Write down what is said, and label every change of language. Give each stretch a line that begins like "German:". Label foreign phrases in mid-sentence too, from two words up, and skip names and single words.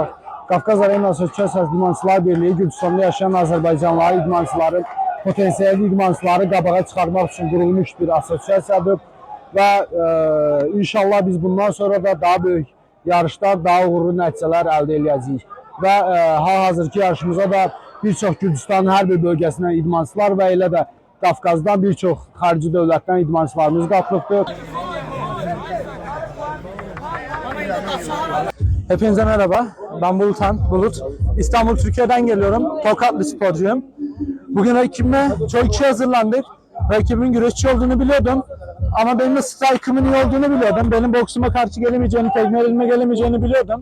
Azerbaijani: Qafqaz Arenası İdmançılar Birliyi Gürcüstanda yaşayan Azərbaycanlı idmançıların potansiyelli idmançıları qabağa çıxarmaq üçün qurulmuş bir asosiasiyadır və inşallah biz bundan sonra da daha böyük yarışlar, daha uğurlu nəticələr əldə edəcəyik. Və hal-hazırki yarışımıza da bir çox Gürcüstanın hər bir bölgəsindən idmançılar və elə də Qafqazdan bir çox xarici dövlətdən idmançılarımız qatılıbdır.
Turkish: Hepinize merhaba, ben Bulut. İstanbul, Türkiye'den geliyorum. Tokatlı sporcuyum. Bugün rakibime çok iyi hazırlandık. Rakibimin güreşçi olduğunu biliyordum. Ama benim de strike'ımın iyi olduğunu biliyordum. Benim boksuma karşı gelemeyeceğini, tekme elime gelemeyeceğini biliyordum.